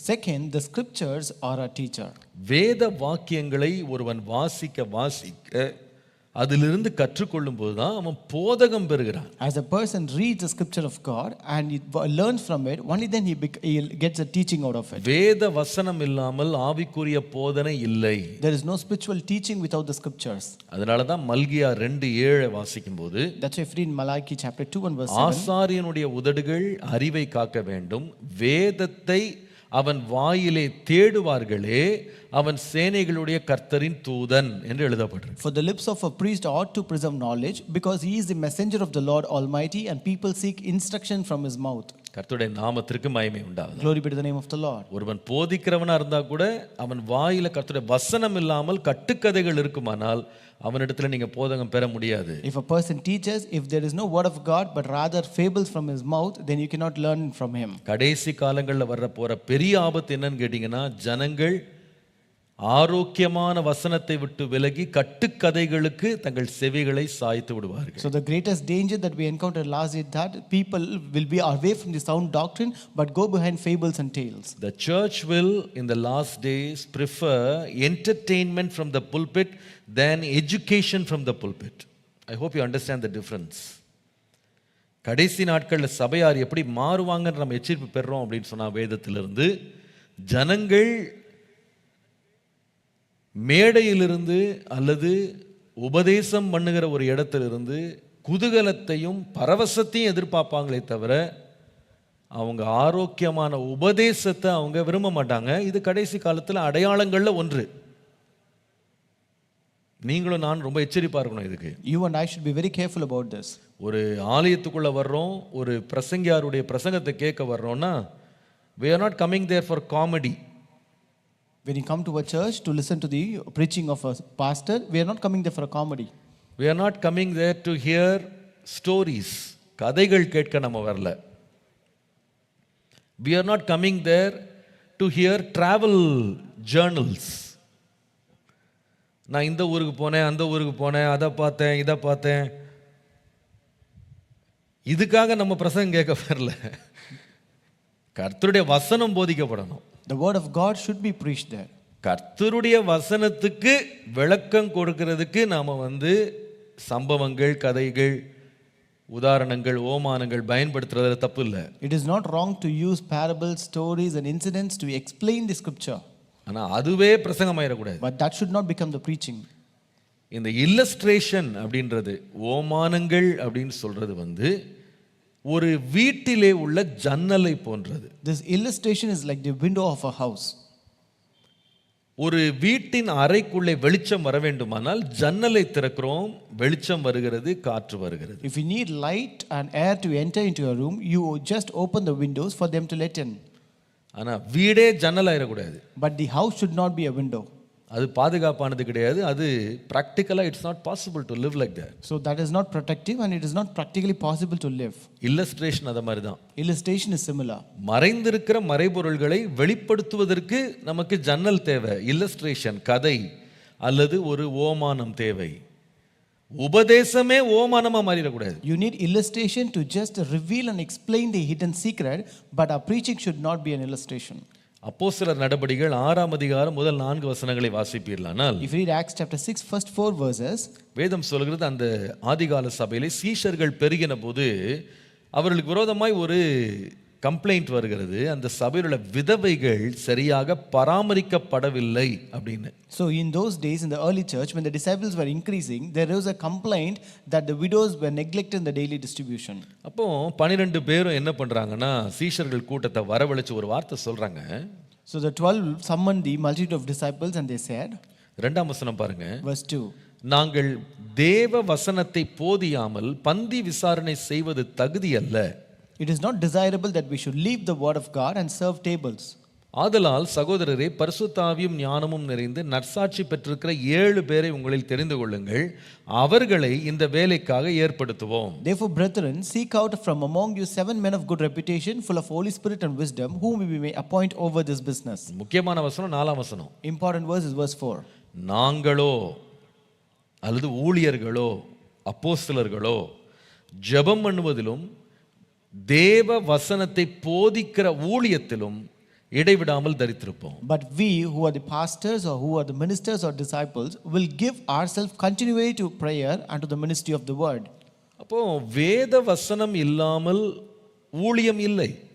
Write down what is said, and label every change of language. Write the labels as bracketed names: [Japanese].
[English] Second, the scriptures are our teacher. [Tamil] வேத வாக்கியங்களை ஒருவன் வாசிக்க அதிலிருந்து கற்றுக்கொள்ளும் போதுதான் அவன் போதகம் பெறுகிறான். [English] As a person reads the scripture of God and he learns from it, only then he gets a teaching out of it. [Tamil] வேத வசனம் இல்லாமல் ஆவிக்குரிய போதனை இல்லை. [English] There is no spiritual teaching without the scriptures. [Tamil] அதனால தான் மல்கியா 2:7 வாசிக்கும்போது, [English] That's why if you read Malachi chapter 2 and verse 7, [Tamil] ஆசாரியனுடைய உதடுகள் அறிவை காக்க வேண்டும், வேதத்தை அவன் வாயிலே தேடுவார்களே, அவன் சேனைகளுடைய கர்த்தரின் தூதன் என்று எழுதப்பட்டிருக்கு. [English] For the lips of a priest ought to preserve knowledge, because he is the messenger of the Lord Almighty, and people seek instruction from his mouth. [Tamil] கர்த்தருடைய நாமத்திற்கு மகிமை உண்டாவதாக. [English] Glory be to the name of the Lord. [Tamil] ஒருவன் போதிக்கிறவனா இருந்தா கூட அவன் வாயில கர்த்தருடைய வசனம் இல்லாமல் கட்டுக்கதைகள் இருக்குமானால் அவனிடத்துல நீங்க போதகம் பெற முடியாது. [English] If a person teaches, if there is no word of God but rather fables from his mouth, then you cannot learn from him. [Tamil] கடைசி காலங்கள்ல வர்ற போற பெரிய ஆபத்து என்னன்னு கேட்டீங்கன்னா, ஜனங்கள் ஆரோக்கியமான வசனத்தை விட்டு விலகி கட்டுக்கதைகளுக்கு தங்கள் செவிகளை சாய்த்து விடுவார்கள். [English] So the greatest danger that we encountered last is that people will be away from the sound doctrine but go behind fables and tales. The church will in the last days prefer entertainment from the pulpit than education from the pulpit. I hope you understand the difference. [Tamil] கடைசி நாட்களில் சபையார் எப்படி மாறுவாங்கன்னு நம்ம எச்சரிப்பு பெறுறோம் அப்படின்னு சொன்னா, வேதத்திலிருந்து ஜனங்கள் மேடையிலிருந்து அல்லது உபதேசம் பண்ணுகிற ஒரு இடத்திலிருந்து குதூகலத்தையும் பரவசத்தையும் எதிர்பார்ப்பாங்களே தவிர அவங்க ஆரோக்கியமான உபதேசத்தை அவங்க விரும்ப மாட்டாங்க. இது கடைசி காலத்தில் அடையாளங்கள்ல ஒன்று. நீங்களும் நான் ரொம்ப எச்சரிப்பா இருக்கணும் இதுக்கு. [English] You and I should be very careful about this. [Tamil] ஒரு ஆலயத்துக்குள்ள வர்றோம், ஒரு பிரசங்கியாருடைய பிரசங்கத்தை கேட்க வர்றோம்னா, [English] we are not coming there for comedy. When you come to a church to listen to the preaching of a pastor, we are not coming there for a comedy. We are not coming there to hear stories. [Tamil] கதைகள் கேட்க நம்ம வரல. [English] We are not coming there to hear travel journals. [Tamil] நான் இந்த ஊருக்கு போனேன், அந்த ஊருக்கு போனேன், அதை பார்த்தேன், இதை பார்த்தேன். இதுக்காக நம்ம பிரசங்கம் கேட்க வரல. கர்த்தருடைய வசனம் போதிக்கப்படணும். [English] The word of God should be preached there. [Tamil] கர்த்தருடைய வசனத்துக்கு விளக்கம் கொடுக்கிறதுக்கு நாம சம்பவங்கள், கதைகள், உதாரணங்கள், ஓமானங்கள் பயன்படுத்துறதுல தப்பு இல்லை. [English] It is not wrong to use parables, stories and incidents to explain the scripture. [Tamil] ஆனா அதுவே பிரசங்கமாயிடக்கூடாது. [English] But that should not become the preaching. [Tamil] இந்த இல்லஸ்ட்ரேஷன் அப்படின்றது, ஓமானங்கள் அப்படின்னு சொல்றது ஒரு வீட்டிலே உள்ள ஜன்னலை போன்றது. [English] This illustration is like the window of a house. [Tamil] ஒரு வீட்டின் அறைக்குள்ளே வெளிச்சம் வர வேண்டுமானால் ஜன்னலை திறக்கிறோம், வெளிச்சம் வருகிறது, காற்று வருகிறது. [English] If you need light and air to enter into your room, you just open the windows for them to let in. [Tamil] ஆனா வீடே ஜன்னல் ஆயிடக்கூடாது. [English] But the house should not be a window. [Tamil] அது பாதுகாப்பானது கிடையாது. அது [English] practically it's not possible to live like that. So that is not protective and it is not practically possible to live. [Tamil] Illustration அத மாதிரி தான். [English] Illustration is similar. [Tamil] மறைந்திருக்கிற மறைபொருள்களை வெளிப்படுத்துவதற்கு நமக்கு ஜன்னல் தேவை, இல்லஸ்ட்ரேஷன், கதை அல்லது ஒரு ஓமானம் தேவை. உபதேசமே ஓமானமா மாறிடக்கூடாது. [English] You need illustration to just reveal and explain the hidden secret, but our preaching should not be an illustration. [Tamil] அப்போஸ்தலர் நடபடிகள் 6ஆம் அதிகாரம் முதல் 4 வசனங்களை வாசிப்பீர்களானால், [English] If you read Acts chapter 6 first 4 verses, [Tamil] வேதம் சொல்கிறது, அந்த ஆதிகால சபையிலே சீஷர்கள் பெருகின போது அவர்களுக்கு விரோதமாய் ஒரு கம்ப்ளைண்ட் வருகிறது. அந்த சபையில் உள்ள விதவைகள் சரியாக பராமரிக்கப்படவில்லை அப்படின்னு. [English] So in those days in the early church, when the disciples were increasing, there was a complaint that the widows were neglected in the daily distribution. [Tamil] அப்போ 12 பேரும் என்ன பண்றாங்கன்னா, சீஷர்கள் கூட்டத்தை வரவழைச்சு ஒரு வார்த்தை சொல்றாங்க. [English] So the 12 summoned the multitude of disciples and they said, [Tamil] 2ஆம் வசனம் பாருங்க, [English] verse 2, [Tamil] நாங்கள் தேவ வசனத்தை போதியாமல் பந்தி விசாரணை செய்வது தகுதி அல்ல. [English] It is not desirable that we should leave the word of God and serve tables. [Tamil] ஆதலால் சகோதரரே, பரிசுத்த ஆவியும் ஞானமும் நிறைந்து நற்சாட்சி பெற்றிருக்கிற 7 பேரை உங்களில் தெரிந்து கொள்ளுங்கள், அவர்களை இந்த வேலைக்காக ஏற்படுத்துவோம். [English] Therefore, brethren, seek out from among you 7 men of good reputation, full of Holy Spirit and wisdom, whom we may appoint over this business. [Tamil] முக்கியமான வசனம் 4ஆம் வசனம். [English] Important verse is verse 4. [Tamil] நாங்களோ அல்லது ஊழியர்களோ அப்போஸ்தலர்களோ ஜெபம் பண்ணுவதிலும் தேவ வசனத்தை போதிக்கிற ஊழியத்திலும் இடைவிடாமல் தரித்திருப்போம். [English] But we who are the pastors or who are the ministers or disciples will give ourselves continually to prayer and to the ministry of the word. [Tamil] அப்போ வேத வசனம் இல்லாமல் ஊழியம் இல்லை.